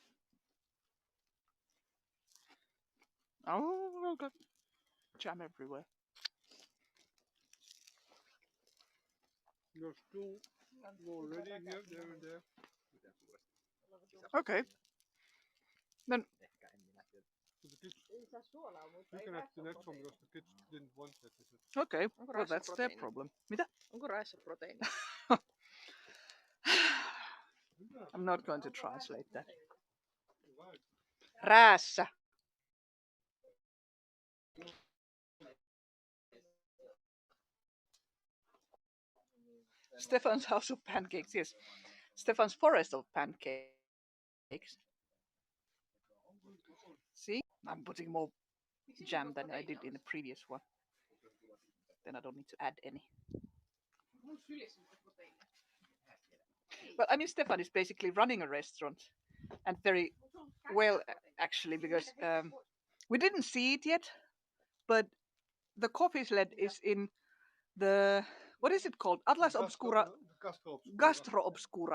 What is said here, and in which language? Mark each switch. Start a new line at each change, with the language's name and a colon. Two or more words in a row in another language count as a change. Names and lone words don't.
English: Oh, got jam everywhere. There's two already here, there and there. Okay. Then
Finnish: Ehkä en minä tiedä.
English: So the kids,
Finnish: Ei saa suolaa, mutta
English: you
Finnish: ei
English: can have the
Finnish: rässä
English: next one
Finnish: proteiinia.
English: because the kids didn't want that. They said, okay,
Finnish: Onko
English: well
Finnish: rässä
English: that's their
Finnish: proteiinia?
English: problem.
Finnish: Mitä? Onko rässä proteiinia?
English: I'm not going to translate that. right.
Finnish: Räässä.
English: Stefan's house of pancakes, yes. Stefan's forest of pancakes. See, I'm putting more jam than I did in the previous one. Then I don't need to add any.
Finnish: Mun sylissä on proteiinia.
English: But I mean, Stefan is basically running a restaurant, and very well actually, because we didn't see it yet, but the coffee sled is in the, what is it called? Atlas Obscura, Gastro Obscura